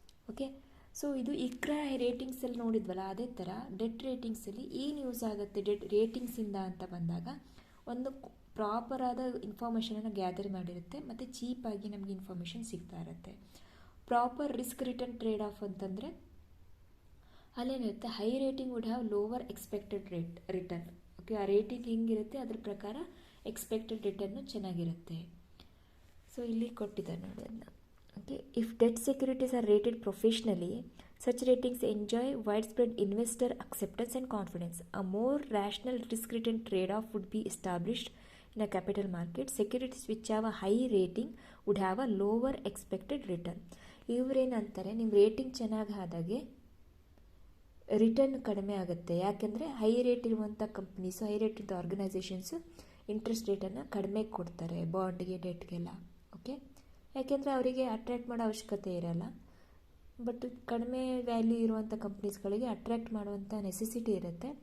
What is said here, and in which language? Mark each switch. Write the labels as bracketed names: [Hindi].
[Kannada] Okay, so ಇದು ಇಕ್ರಾ ರೇಟಿಂಗ್ಸಲ್ಲಿ ನೋಡಿದ್ವಲ್ಲ, ಅದೇ ಥರ ಡೆಟ್ ರೇಟಿಂಗ್ಸಲ್ಲಿ ಏನು ಯೂಸ್ ಆಗುತ್ತೆ ಡೆಟ್ ರೇಟಿಂಗ್ಸಿಂದ ಅಂತ ಬಂದಾಗ, ಒಂದು ಪ್ರಾಪರಾದ ಇನ್ಫಾರ್ಮೇಷನನ್ನು ಗ್ಯಾದರ್ ಮಾಡಿರುತ್ತೆ ಮತ್ತು ಚೀಪಾಗಿ ನಮಗೆ ಇನ್ಫಾರ್ಮೇಷನ್ ಸಿಗ್ತಾ ಇರುತ್ತೆ. Proper risk return trade of ಅಂತಂದರೆ ಅಲ್ಲೇನಿರುತ್ತೆ, [English] High rating would have lower expected return. [Kannada] Okay, ಆ ರೇಟಿಂಗ್ ಹೆಂಗಿರುತ್ತೆ ಅದ್ರ ಪ್ರಕಾರ ಎಕ್ಸ್ಪೆಕ್ಟೆಡ್ ರಿಟರ್ನು ಚೆನ್ನಾಗಿರುತ್ತೆ. ಸೊ ಇಲ್ಲಿ ಕೊಟ್ಟಿದ್ದಾರೆ ನೋಡಿ ಅದನ್ನ. [English] Okay, if debt securities are rated professionally, such ratings enjoy widespread investor acceptance and confidence. A more rational risk-return trade-off would be established in a capital market. Securities which have a high rating would have a lower expected return. [Kannada] ಇವರೇನಂತಾರೆ, ನಿಮ್ಮ rating ಚೆನ್ನಾಗಿ ಆದಾಗೆ return ಕಡಿಮೆ ಆಗುತ್ತೆ. ಯಾಕೆಂದರೆ high rate ಇರುವಂಥ companies, high rate ಇದ್ದ organisations interest ರೇಟನ್ನು ಕಡಿಮೆ ಕೊಡ್ತಾರೆ ಬಾಂಡ್ಗೆ, ಡೆಟ್ಗೆಲ್ಲ. Okay, ಯಾಕೆಂದರೆ ಅವರಿಗೆ ಅಟ್ರ್ಯಾಕ್ಟ್ ಮಾಡೋ ಅವಶ್ಯಕತೆ ಇರಲ್ಲ, ಬಟ್ ಕಡಿಮೆ ವ್ಯಾಲ್ಯೂ ಇರುವಂಥ ಕಂಪ್ನೀಸ್ಗಳಿಗೆ ಅಟ್ರ್ಯಾಕ್ಟ್ ಮಾಡುವಂಥ ನೆಸೆಸಿಟಿ ಇರುತ್ತೆ.